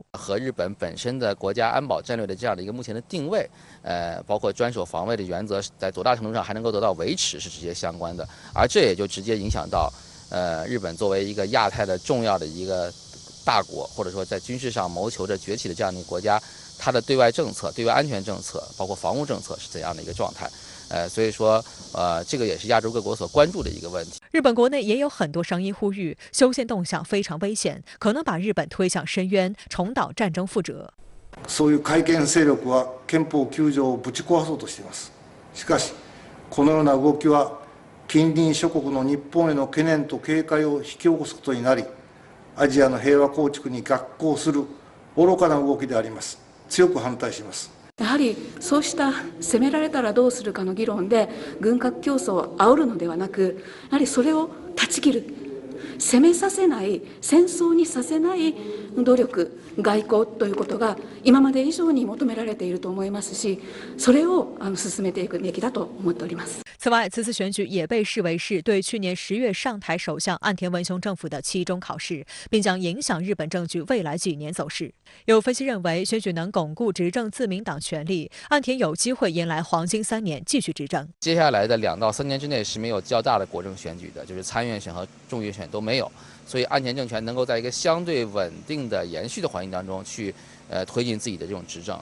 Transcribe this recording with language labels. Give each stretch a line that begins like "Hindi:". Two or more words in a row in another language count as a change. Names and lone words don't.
Chinese: 和日本本身的国家安保战略的这样的一个目前的定位，包括专守防卫的原则，在多大程度上还能够得到维持是直接相关的，而这也就直接影响到，日本作为一个亚太的重要的一个大国，或者说在军事上谋求着崛起的这样的一个国家，它的对外政策、对外安全政策，包括防务政策是怎样的一个状态？所以说，这个也是亚洲各国所关注的一个问题。日本国内也有很多声音呼吁，修宪动向非常危险，可能把日本推向深渊，重蹈战争覆辙。
Japanese: そういう改憲勢力は憲法9条をぶち壊そうとしています。しかし、このような動きは近隣諸国の日本への懸念と警戒を引き起こすことになり、アジアの平和構築に逆行する愚かな動きであります。強く反対します。やはりそうした攻められたらどうするかの議論で軍拡競争を煽るのではなく、やはりそれを断ち切る、攻めさせない、戦争にさせない努力、外交ということが今まで以上に求められていると思いますし、それを進めていくべきだと思っております。
Chinese: 此外，此次选举也被视为是对去年10月上台首相岸田文雄政府的期中考试，并将影响日本政局未来几年走势。有分析认为，选举能巩固执政自民党权力，岸田有机会迎来黄金3年继续执政。接下来的2到3年之内是没有较大的国政选举的，就是参院选和众议选都没有，所以岸田政权能够在一个相对稳定的延续的环境当中去推进自己的这种执政。